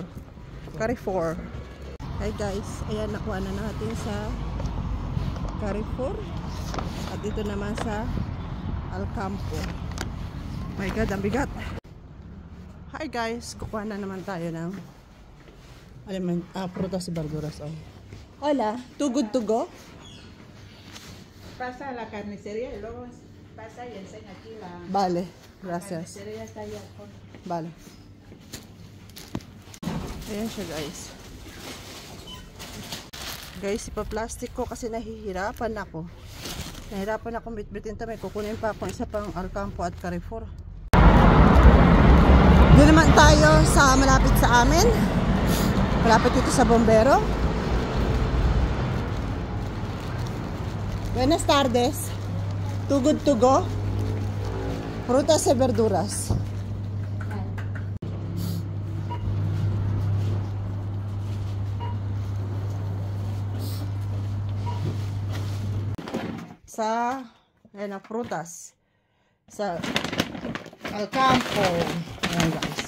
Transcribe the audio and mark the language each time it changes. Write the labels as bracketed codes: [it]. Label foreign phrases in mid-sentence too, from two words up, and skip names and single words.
[en] Carrefour. Hi, guys. [tl] Ayan, nakuha na natin sa Carrefour. At dito naman sa Alcampo. [en] My God, [tl] ang bigat. Hi guys, kukuha na naman tayo ng [es] prutas y verduras. Oh. Hola, Too Good To Go? Pasa a la carnicería y luego pasa y enseña aquí la... Vale, gracias. La carnicería está allá. Vale. [tl] Ayan siya guys. Guys, ipa-plastic ko kasi nahihirapan ako. Nahihirapan ako bitbitin ito. May kukunin pa ako isa pang Alcampo at Carrefour. Doon naman tayo sa malapit sa amin. Malapit dito sa bombero. [es] Buenas tardes. Too Good To Go. Frutas y verduras. [tl] Sa frutas. Sa Alcampo. Ayan guys.